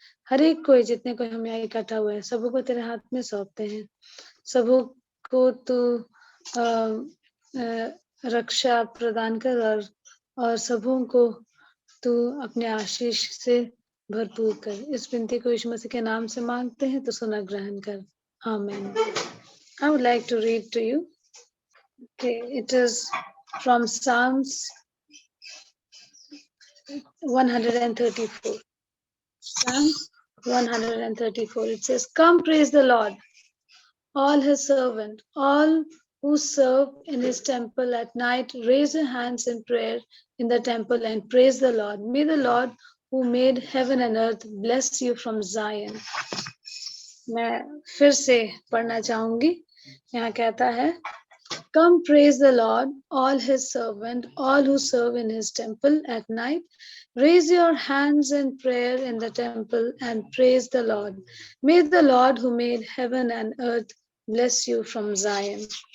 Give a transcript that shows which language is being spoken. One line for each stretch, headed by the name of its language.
Hindi: हर एक कोई जितने कोई हम यहाँ इकट्ठा हुए हैं सबों को तेरे हाथ में सौंपते हैं। सबों को तू रक्षा प्रदान कर और सबों को तू अपने आशीष से भरपूर कर। इस विनती को यीशु मसीह के नाम से मांगते हैं तो सुना ग्रहण कर। आमीन।
English: I would like to read to you. Okay, it is from Psalms 134. Psalms 134. It says, "Come, praise the Lord, all his servant, all who serve in his temple at night, raise your hands in prayer in the temple and praise the Lord. May the Lord who made heaven and earth bless you from Zion."
Hindi: मैं फिर से पढ़ना चाहूंगी। यहाँ कहता है,
English: "Come, praise the Lord, all his servant, all who serve in his temple at night. Raise your hands in prayer in the temple and praise the Lord. May the Lord who made heaven and earth bless you from Zion."